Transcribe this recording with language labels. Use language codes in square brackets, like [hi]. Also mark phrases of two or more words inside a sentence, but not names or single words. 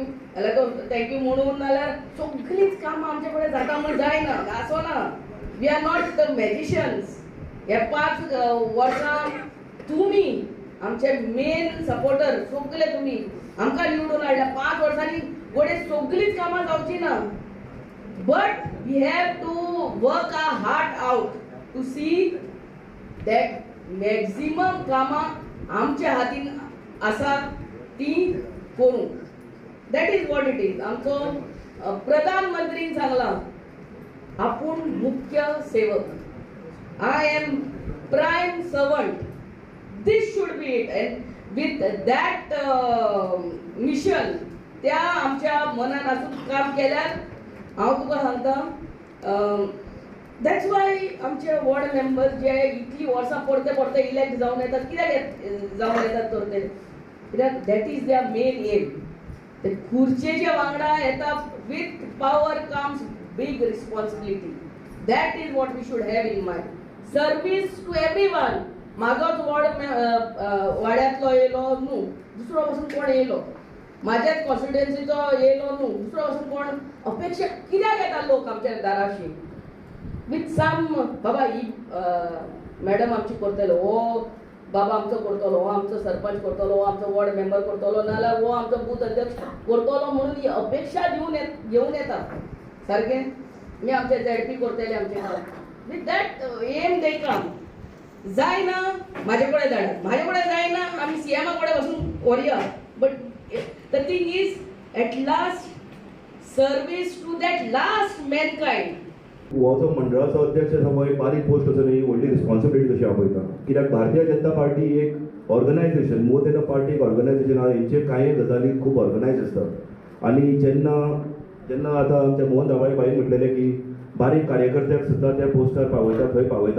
[kok] जाल्यार तो थँक्यू म्हणून नाल्यार सगळींच कामां आमचे कडेन जाता म्हूण जायना, आसना. [en] We are not the magicians. [kok] हे 5 वर्सां तुमी आमचे मेन सपोर्टर, सगळे तुमी आमकां निवडून हाडला. 5 वर्सांनी गोडे सगळींच कामां जावची ना. [en] But we have to work our heart out to see that maximum [kok] कामां आमच्या हातीन आसा ती करूं. [en] That is what it is. [kok] आमचो प्रधानमंत्रीन सांगलां आपूण मुख्य सेवक. [en] I am prime servant. This should be it. And with that mission, [kok] त्या आमच्या मनान आसून काम केल्यार हांव तुका सांगता. [en] That's why [kok] आमचे [en] ward members [kok] जे इतली वर्सां परते परते इलेक्ट जावन येतात. कित्याक जावन येतात तर ते कित्याक [en] that is their main aim. [kok] ते खुर्चेच्या वांगडा येता. [en] With power comes big responsibility. That is what we should have in mind. Service to everyone. [kok] म्हाजोच वाड्यांतलो येयलो न्हू, दुसरो पासून कोण येयलो, म्हाज्याच कॉन्स्टिट्युएन्सीचो येयलो न्हू, दुसरो पासून कोण अपेक्षा कित्याक येता लोक आमच्या दाराशी [en] with some [kok] बाबा ही मॅडम आमची करतलो, हो बाबा आमचो करतलो, हो आमचो सरपंच करतलो, हो आमचो वॉर्ड मेंबर करतलो, नाल्यार हो आमचो बूथ अध्यक्ष करतलो म्हणून ही अपेक्षा घेवन येता. सारकें मी आमचे झेडपी करतले आमचे. [en] With that aim they come. [kok] जायना माझे कडेन धाडात, माझे कडेन जायना आमी सीएमा कडेन वचून व्हरया. [en] But the thing is at last service to that last mankind. [kok] हो जो मंडळाचो अध्यक्ष हो एक बारीक पोस्ट आसा न्ही, व्हडली रिस्पॉन्सिबिलिटी कशी हांव पळयता. कित्याक भारतीय जनता पार्टी एक ऑर्गनायझेशन, [en] more than a party [kok] एक ऑर्गनायझेशन आहा. हेंचे कांय गजाली खूब ऑर्गनायज आसतात. आनी जेन्ना आतां आमच्या मोहन दाभाळे बाई म्हटलेलें की बारीक कार्यकर्त्याक सुद्दां त्या पोस्टार पावयतात, थंय पावयतात.